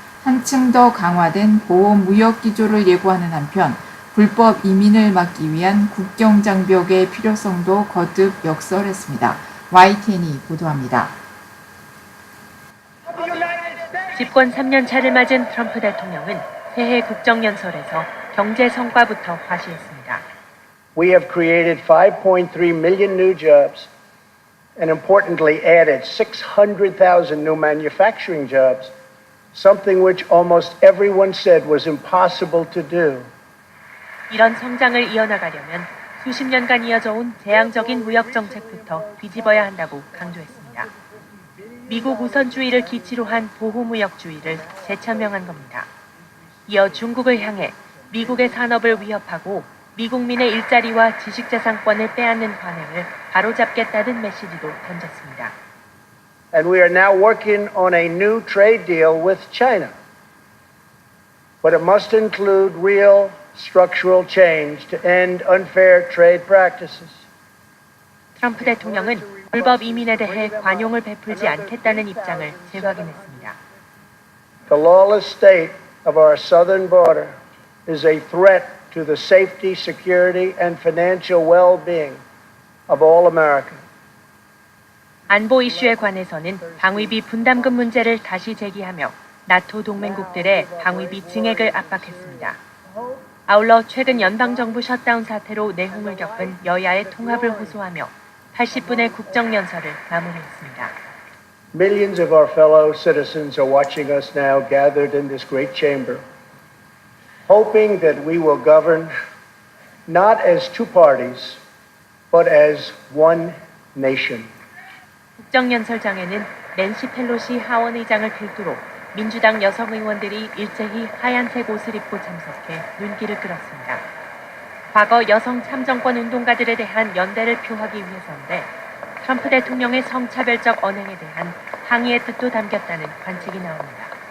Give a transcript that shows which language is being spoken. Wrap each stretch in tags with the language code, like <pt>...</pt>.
<ko>한층 더 강화된 보호무역기조를 예고하는 한편 불법 이민을 막기 위한 국경장벽의 필요성도 거듭 역설했습니다. YTN이 보도합니다. 집권 3년 차를 맞은 트럼프 대통령은 새해 국정연설에서 경제 성과부터 과시했습니다.</ko> <en>We have created 5.3 million new jobs and importantly added 600,000 new manufacturing jobs, something which almost everyone said was impossible to do.</en> <ko>이런 성장을 이어나가려면 수십 년간 이어져온 재앙적인 무역 정책부터 뒤집어야 한다고 강조했습니다. 미국 우선주의를 기치로 한 보호무역주의를 재천명한 겁니다. 이어 중국을 향해 미국의 산업을 위협하고 미국민의 일자리와 지식재산권을 빼앗는 관행을 바로잡겠다는 메시지도 던졌습니다.</ko> <en>And we are now working on a new trade deal with China. But it must include real structural change to end unfair trade practices.</en> <ko>트럼프 대통령은 불법 이민에 대해 관용을 베풀지 않겠다는 입장을 재확인했습니다.</ko> <en>The lawless state of our southern border is a threat to the safety, security, and financial well-being of all Americans.</en> <ko>안보 이슈에 관해서는 방위비 분담금 문제를 다시 제기하며 나토 동맹국들의 방위비 증액을 압박했습니다. 아울러 최근 연방정부 셧다운 사태로 내홍을 겪은 여야의 통합을 호소하며 80분의 국정연설을 마무리했습니다.</ko> <en>Millions of our fellow citizens are watching us now gathered in this great chamber, hoping that we will govern not as two parties, but as one nation.</en> <ko>국정연설장에는 낸시 펠로시 하원의장을 필두로 민주당 여성 의원들이 일제히 하얀색 옷을 입고 참석해 눈길을 끌었습니다. 과거 여성 참정권 운동가들에 대한 연대를 표하기 위해서인데 트럼프 대통령의 성차별적 언행에 대한 항의의 뜻도 담겼다는 관측이 나옵니다.</ko>